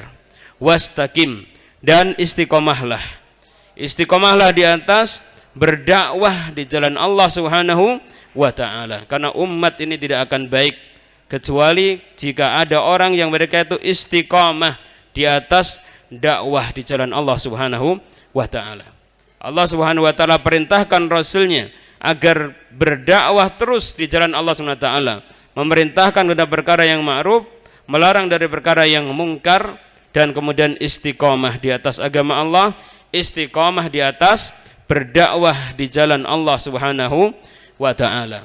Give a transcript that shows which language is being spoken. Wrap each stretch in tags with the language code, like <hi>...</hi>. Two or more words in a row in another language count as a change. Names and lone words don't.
<id>Wastaqim, dan istiqomahlah. Istiqomahlah di atas berdakwah di jalan Allah</id> <ar>سبحانه وتعالى.</ar> <id>Karena umat ini tidak akan baik kecuali jika ada orang yang mereka itu istiqomah di atas dakwah di jalan Allah</id> <ar>سبحانه وتعالى.</ar> <id>Allah</id> <ar>سبحانه وتعالى</ar> <id>perintahkan rasulnya agar berdakwah terus di jalan Allah</id> <ar>سبحانه وتعالى,</ar> <id>memerintahkan kepada perkara yang ma'ruf, melarang dari perkara yang mungkar, dan kemudian istiqomah di atas agama Allah, istiqomah di atas berdakwah di jalan Allah Subhanahu wa taala.</id>